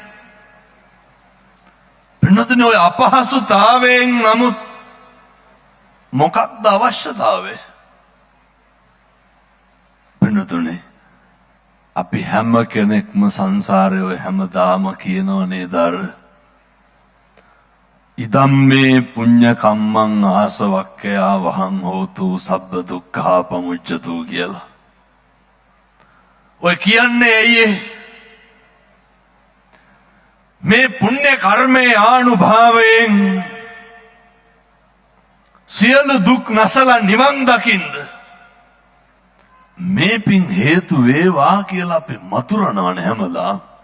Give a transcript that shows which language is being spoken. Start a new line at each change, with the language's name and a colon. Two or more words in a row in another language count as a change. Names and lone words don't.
Sinhala: පින්නතුනි ඔය අපහසුතාවයෙන් නමුත් මොකක්ද අවශ්‍යතාවය පින්නතුනි අපි හැම කෙනෙක්ම සංසාරේ ඔය හැමදාම කියනව නේද අර
Pali: ඉදම්මේ පුඤ්ඤ කම්මං ආසවක්ඛයා වහං හෝතු සබ්බ දුක්ඛා පමුච්ඡතු
Sinhala: කියලා. ඔය කියන්නේ ඇයි මේ පුණ්‍ය කර්මයේ ආනුභාවයෙන් සියලු දුක් නැසලා නිවන් දකින්න මේ පින් හේතු වේවා කියලා අපි මතුරනවනේ හැමදාම.